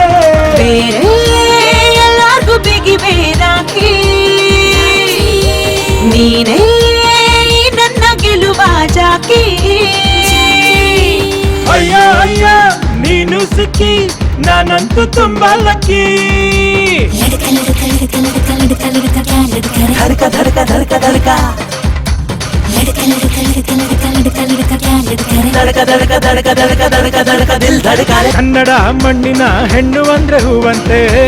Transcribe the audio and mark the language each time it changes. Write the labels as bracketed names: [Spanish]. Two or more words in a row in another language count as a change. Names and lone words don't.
[Kannada] ಬೇರೆ ಎಲ್ಲಾರ್ಗೂ ಬಿಗಿ ಬೇರಾಕಿ ನೀನೇ ನನ್ನ ಗೆಲುವ ಜಾಕಿ ಅಯ್ಯ ಅಯ್ಯ ನೀನು ಸಿಕ್ಕಿ ನಾನಂತೂ ತುಂಬಾ ಲಕ್ಕಿ [Hindi] धड़का धड़का धड़का धड़का लड़का लड़का लड़का लड़का लड़का लड़का क्या लड़का रे धड़का धड़का धड़का धड़का धड़का धड़का दिल धड़का रे [Kannada] ಕನ್ನಡ ಮಣ್ಣಿನ ಹೆಣ್ಣು ಅಂದ್ರೆ ಹೂವಂತೆ